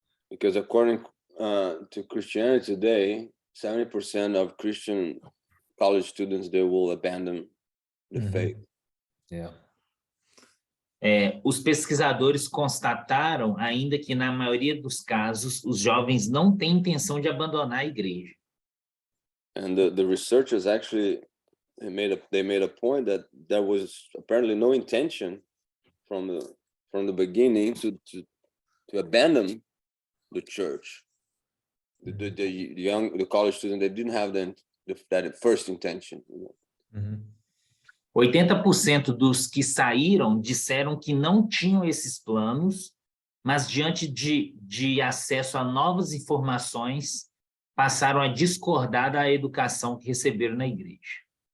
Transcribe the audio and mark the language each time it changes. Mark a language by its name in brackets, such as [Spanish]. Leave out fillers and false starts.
[English] Because according to Christianity Today, 70% of Christian college students, they will abandon the faith. Yeah. [Portuguese] Os pesquisadores constataram ainda que, na maioria dos casos, os jovens não têm intenção de abandonar a igreja. [English] And the researchers actually they made a point that there was apparently no intention from the beginning to abandon the church. The college student, they didn't have that first intention. [Portuguese] 80% dos que saíram disseram que não tinham esses planos, mas diante de acesso a novas informações, passaram a discordar da educação que receberam na igreja.